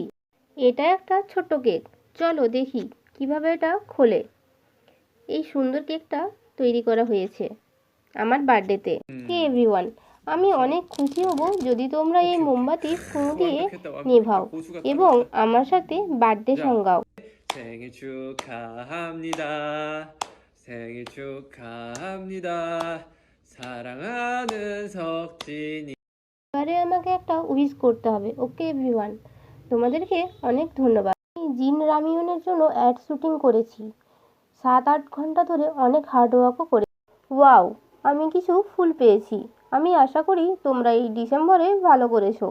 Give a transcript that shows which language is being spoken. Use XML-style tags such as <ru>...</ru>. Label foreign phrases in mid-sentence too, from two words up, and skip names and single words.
<bn>এটা একটা ছোট্ট কেক। চলো দেখি কিভাবে এটা খোলে। এই সুন্দর কেকটা তৈরি করা হয়েছে আমার বার্থডেতে।</bn> <en>hey everyone,</en> <bn>আমি অনেক খুশি হব যদি তোমরা এই মোমবাতি ফু দিয়ে নেভাও এবং আমার সাথে</bn> <en>birthday song</en> <bn>গাও।</bn> <ko>생일 축하합니다. 생일 축하합니다. 사랑하는 석진이.</ko> <bn>এবারে আমাকে একটা উইশ করতে হবে।</bn> <en>okay everyone,</en> <bn>তোমাদেরকে অনেক ধন্যবাদ। আমি জিন রামিয়নের জন্য</bn> <en>ad shooting</en> <bn>করেছি। 7-8 ঘন্টা ধরে অনেক হার্ডওয়ার্কও করে। ওয়াও, আমি কিছু ফুল পেয়েছি। আমি আশা করি তোমরা এই ডিসেম্বরে ভালো করেছো।</bn>